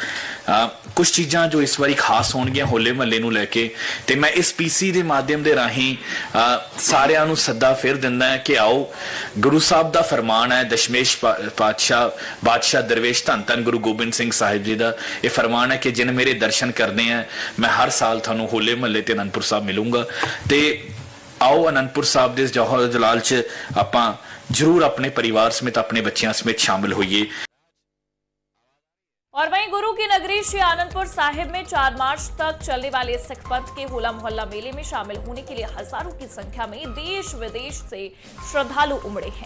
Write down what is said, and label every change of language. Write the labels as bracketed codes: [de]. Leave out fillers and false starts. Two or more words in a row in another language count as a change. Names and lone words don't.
[pa] ਕੁਝ ਚੀਜ਼ਾਂ ਜੋ ਇਸ ਵਾਰੀ ਖਾਸ ਹੋਣਗੀਆਂ ਹੋਲੇ ਮਹੱਲੇ ਨੂੰ ਲੈ ਕੇ, ਤੇ ਮੈਂ ਇਸ PC ਦੇ ਮਾਧਿਅਮ ਦੇ ਰਾਹੀਂ ਸਾਰਿਆਂ ਨੂੰ ਸੱਦਾ ਫਿਰ ਦਿੰਦਾ ਕਿ ਆਓ, ਗੁਰੂ ਸਾਹਿਬ ਦਾ ਫਰਮਾਨ ਹੈ, ਦਸ਼ਮੇਸ਼ ਬਾਦਸ਼ਾਹ ਦਰਵੇਸ਼ ਧੰਨ ਧੰਨ ਗੁਰੂ ਗੋਬਿੰਦ ਸਿੰਘ ਸਾਹਿਬ ਜੀ ਦਾ ਇਹ ਫਰਮਾਨ ਹੈ ਕਿ ਜਿਨ ਮੇਰੇ ਦਰਸ਼ਨ ਕਰਨੇ ਆ ਮੈਂ ਹਰ ਸਾਲ ਥਾਨੂੰ ਹੋਲੇ ਮਹੱਲੇ ਤੇ ਆਨੰਦਪੁਰ ਸਾਹਬ ਮਿਲੂੰਗਾ। ਤੇ ਆਓ ਆਨੰਦਪੁਰ ਸਾਹਬ ਦੇ ਜੌਹਰ ਜਲਾਲ ਚ ਆਪਾਂ ਜ਼ਰੂਰ ਆਪਣੇ ਪਰਿਵਾਰ ਸਮੇਤ ਆਪਣੇ ਬੱਚਿਆਂ ਸਮੇਤ ਸ਼ਾਮਲ ਹੋਈਏ। [hi] और वहीं गुरु की नगरी श्री आनंदपुर साहिब में 4 मार्च तक चलने वाले सिख पंथ के होला मोहल्ला मेले में शामिल होने के लिए हजारों की संख्या में देश विदेश से श्रद्धालु उमड़े हैं।